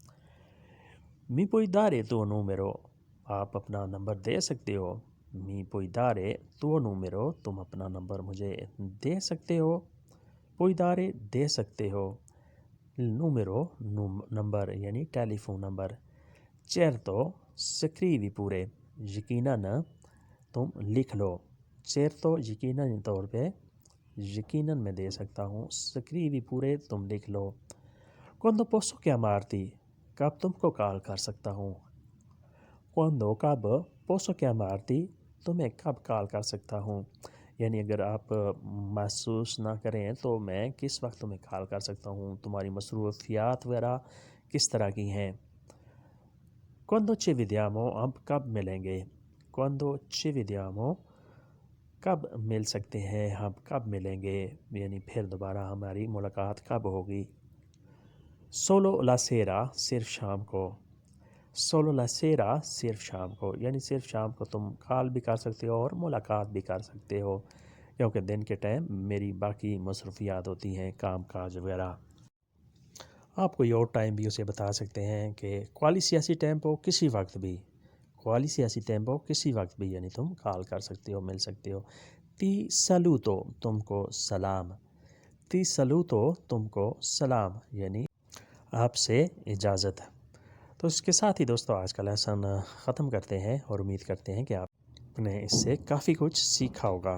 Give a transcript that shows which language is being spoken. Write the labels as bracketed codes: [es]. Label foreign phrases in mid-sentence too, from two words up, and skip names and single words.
[it] mi puoi dare tuo numero [ur] آپ اپنا نمبر دے سکتے ہو. [it] mi puoi dare tuo numero [ur] تم اپنا نمبر مجھے دے سکتے ہو. [it] puoi dare [ur] دے سکتے ہو. نومیرو نمبر یعنی ٹیلی فون نمبر. [it] certo scrivi pure [ur] یقیناً تم لکھ لو. certo یقیناً طور پہ یقیناً میں دے سکتا ہوں. [it] scrivi pure [ur] تم لکھ لو. [it] quando posso chiamarti [ur] کب تم کو کال کر سکتا ہوں. quando کب [it] posso chiamarti [ur] تمہیں کب کال کر سکتا ہوں یعنی اگر آپ محسوس نہ کریں تو میں کس وقت تمہیں کال کر سکتا ہوں. تمہاری مصروفیات وغیرہ کس طرح کی ہیں. [it] quando ci vediamo [ur] اب کب ملیں گے. [it] quando ci vediamo [ur] کب مل سکتے ہیں ہم کب ملیں گے یعنی پھر دوبارہ ہماری ملاقات کب ہوگی. [it] solo la sera [ur] صرف شام کو. [it] solo la sera [ur] صرف شام کو یعنی صرف شام کو تم کال بھی کر سکتے ہو اور ملاقات بھی کر سکتے ہو کیونکہ دن کے ٹائم میری باقی مصروفیات ہوتی ہیں کام کاج وغیرہ. آپ کوئی اور ٹائم بھی اسے بتا سکتے ہیں کہ [it] qualsiasi tempo [ur] کسی وقت بھی. [it] qualsiasi tempo [ur] کسی وقت بھی یعنی تم کال کر سکتے ہو مل سکتے ہو. [it] ti saluto [ur] تم کو سلام. [it] ti saluto [ur] تم کو سلام یعنی آپ سے اجازت. تو اس کے ساتھ ہی دوستو آج کا لیسن ختم کرتے ہیں اور امید کرتے ہیں کہ آپ نے اس سے کافی کچھ سیکھا ہوگا.